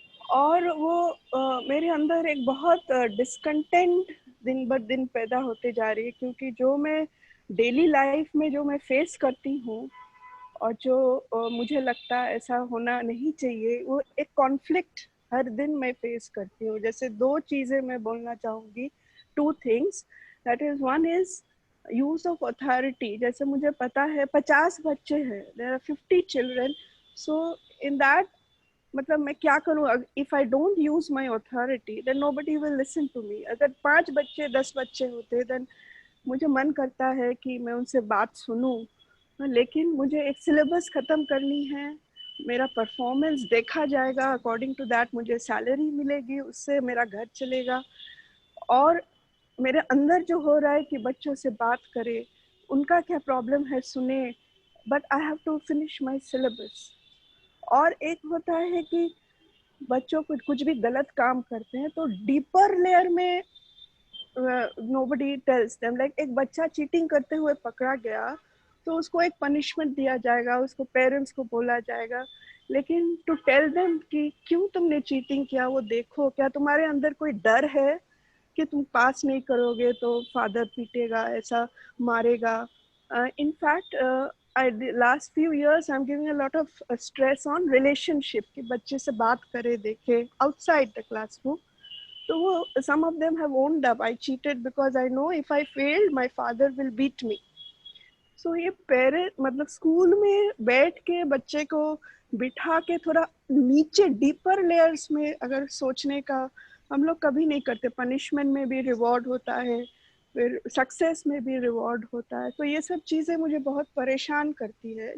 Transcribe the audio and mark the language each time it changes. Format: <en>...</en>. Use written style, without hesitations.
<hi>और वो मेरे अंदर एक बहुत डिस्कंटेंट दिन ब दिन पैदा होते जा रही है, क्योंकि जो मैं डेली लाइफ में जो मैं फेस करती हूँ और जो मुझे लगता है ऐसा होना नहीं चाहिए, वो एक कॉन्फ्लिक्ट हर दिन मैं फेस करती हूँ। जैसे 2 चीज़ें मैं बोलना चाहूँगी,</hi> <en>2 things, that is one is use of authority।</en> <hi>जैसे मुझे पता है 50 बच्चे हैं,</hi> <en>there are 50 children, so in that</en> <hi>मतलब मैं क्या करूँ,</hi> <en>if I don't use my authority then nobody will listen to me।</en> <hi>अगर 5 बच्चे 10 बच्चे होते then मुझे मन करता है कि मैं उनसे बात सुनूं, लेकिन मुझे एक सिलेबस ख़त्म करनी है, मेरा परफॉर्मेंस देखा जाएगा,</hi> <en>according to that</en> <hi>मुझे सैलरी मिलेगी, उससे मेरा घर चलेगा। और मेरे अंदर जो हो रहा है कि बच्चों से बात करे, उनका क्या प्रॉब्लम है सुने,</hi> <en>But I have to finish my syllabus.</en> <hi>और एक होता है कि बच्चों कुछ भी गलत काम करते हैं तो डीपर लेयर में</hi> <en>nobody tells them,</en> <hi>like एक बच्चा चीटिंग करते हुए पकड़ा गया तो उसको एक पनिशमेंट दिया जाएगा, उसको पेरेंट्स को बोला जाएगा, लेकिन</hi> <en>to tell them</en> <hi>कि क्यों तुमने चीटिंग किया वो देखो, क्या तुम्हारे अंदर कोई डर है कि तुम पास नहीं करोगे तो फादर पीटेगा, ऐसा मारेगा।</hi> <en>In fact, last few years I'm giving a lot of stress on relationship</en> <hi>कि बच्चे से बात करे, देखे</hi> <en>outside the classroom।</en> <hi>तो वो</hi> <en>some of them have owned up, I cheated because I know if I failed my father will beat me।</en> <hi>So ये parent मतलब स्कूल में बैठ के बच्चे को बिठा के थोड़ा नीचे डीपर लेयर्स में अगर सोचने का हम लोग कभी नहीं करते। पनिशमेंट में भी रिवॉर्ड होता है, फिर सक्सेस में भी रिवॉर्ड होता है, तो ये सब चीज़ें मुझे बहुत परेशान करती है।</hi>